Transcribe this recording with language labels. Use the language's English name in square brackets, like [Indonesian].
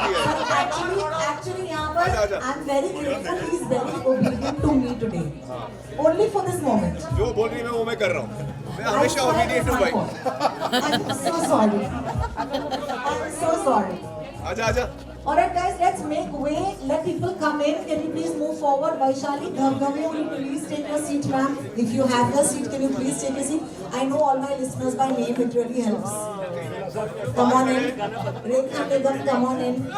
[English] Actually, [Hindi] यहाँ पर [English] I'm very grateful. He's very obedient to me today. Only for this moment. [Hindi] जो बोल रही है मैं वो मैं कर रहा हूँ मैं हमेशा obedient हूँ भाई [English] I'm so sorry. I'm so sorry. [Hindi] आजा आजा [English] Alright guys, let's make way. Let people come in. Can you please move forward? Vaishali, Ghavgave, will you please take your seat, ma'am? If you have your seat, can you please take your seat? I know all my listeners by name. It really helps. Come on in. Rekha Nigam, come on in.